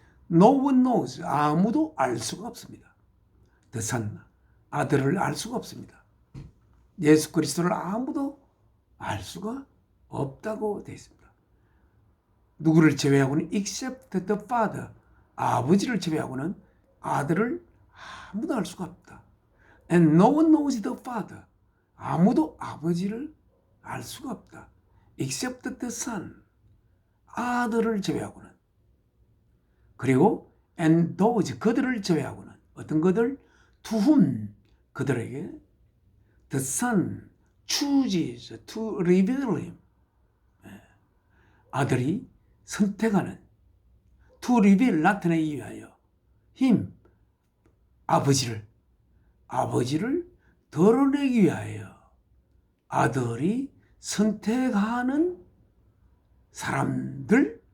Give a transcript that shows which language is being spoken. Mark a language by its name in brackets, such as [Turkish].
[English] No one knows [Korean] 아무도 알 수가 없습니다. [English] The Son [Korean] 아들을 알 수가 없습니다. 예수 그리스도를 아무도 알 수가 없다고 되어 있습니다. 누구를 제외하고는 [English] except the Father [Korean] 아버지를 제외하고는 아들을 아무도 알 수가 없다. [English] And no one knows the Father [Korean] 아무도 아버지를 알 수가 없다. [English] Except the Son [Korean] 아들을 제외하고는 그리고 [English] and those [Korean] 그들을 제외하고는 어떤 그들? [English] To whom [Korean] 그들에게 [English] the Son chooses to reveal him [Korean] 아들이 선택하는 [English] to reveal [Korean] 나타내기 위하여 [English] him [Korean] 아버지를 드러내기 위하여 아들이 선택하는 사람들과